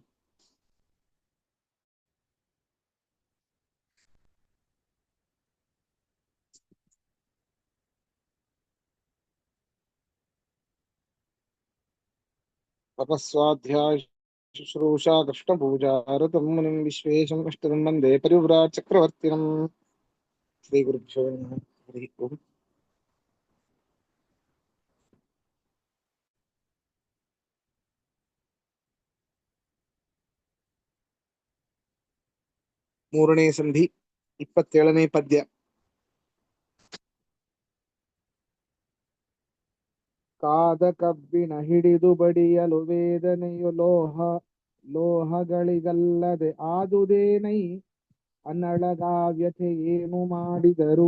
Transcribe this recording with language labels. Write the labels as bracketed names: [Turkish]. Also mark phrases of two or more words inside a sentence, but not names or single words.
[Sanskrit] तपस्वाध्याय शुश्रूषा कृष्णपूजा रतं मुनिं विश्वेशं कष्टं वन्दे परिव्राट् चक्रवर्तिनं. श्रीगुरुभ्यो नमः. हरिः ओम्. [Kannada] ಮೂರನೇ ಸಂಧಿ 27ನೇ ಪದ್ಯ. ಕಾದ ಕಬ್ಬಿಣ ಹಿಡಿದು ಬಡಿಯಲು ವೇದನೆಯು ಲೋಹಗಳಿಗಲ್ಲದೆ ಆದುದೇನೈ ಅನ್ನಳಗಾವ್ಯತೆ ಏನು ಮಾಡಿದರು.